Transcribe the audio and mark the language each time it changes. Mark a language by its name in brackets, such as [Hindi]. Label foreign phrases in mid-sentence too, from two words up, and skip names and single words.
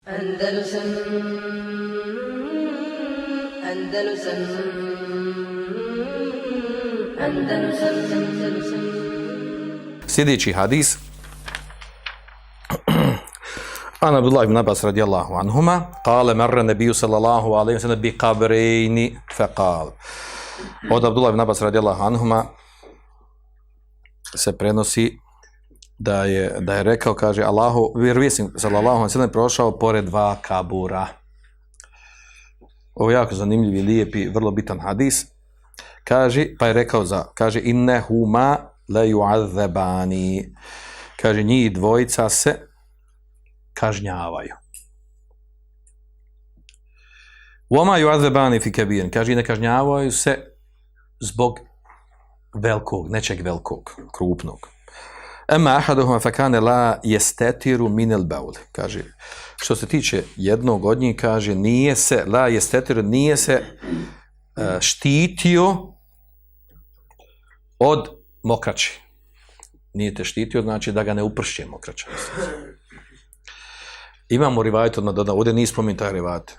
[Bosnian] Andalusam Andalusam Andalusam. Sljedeći hadis. [Arabic] عن عبد الله بن عباس رضي الله عنهما قال مر النبي صلى الله عليه وسلم بقبرين فقال. [Bosnian] Od Abdullah ibn Abbas [Arabic] رضي الله عنهما [Bosnian] se prenosi da je rekao, kaže, Allahu vjerovjesnik [Arabic] صلى الله عليه وسلم [Bosnian] prošao pored dva kabura. Ovo je jako zanimljiv i lijepi, vrlo bitan hadis. Kaže, pa je rekao kaže, [Arabic] إنهما ليعذبان. [Bosnian] Kaže, njih dvojica se kažnjavaju. [Arabic] وما يعذبان في كبير. [Bosnian] Kaže, ne kažnjavaju se zbog nečeg velikog, krupnog. [Arabic] أما أحدهما فكان لا يستتر من البول. [Bosnian] Kaže, što se tiče jednog od njih, kaže, nije se štitio od mokraći. Nije te štitio, znači da ga ne upršće mokraća. Imamo rivajet, ovdje nije spominut taj rivajet.